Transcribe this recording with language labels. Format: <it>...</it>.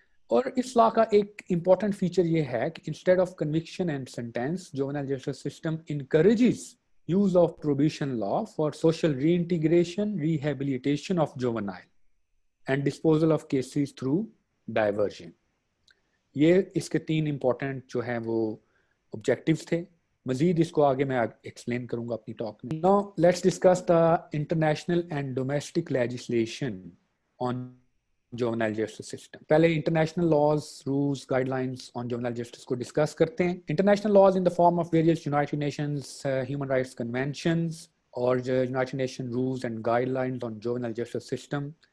<ur>اور اس لا کا ایک امپورٹنٹ فیچر یہ ہے کہ</ur> <en>Instead of conviction and sentence, juvenile justice system encourages use of probation law for social reintegration, rehabilitation of juvenile and disposal of cases through diversion.</en> <ur>یہ اس کے 3 important جو ہیں وہ objectives تھے. مزید اس کو آگے میں ایکسپلین کروں گا اپنی ٹاک میں.</ur> <en>Now let's discuss the international and domestic legislation on juvenile justice system.</en> <ur>پہلے</ur> <en>international laws, rules, guidelines on juvenile justice</en> <ur>کو ڈسکس کرتے ہیں.</ur> <en>International laws in the form of various United Nations human rights conventions or United Nations rules and guidelines on juvenile justice system.</en>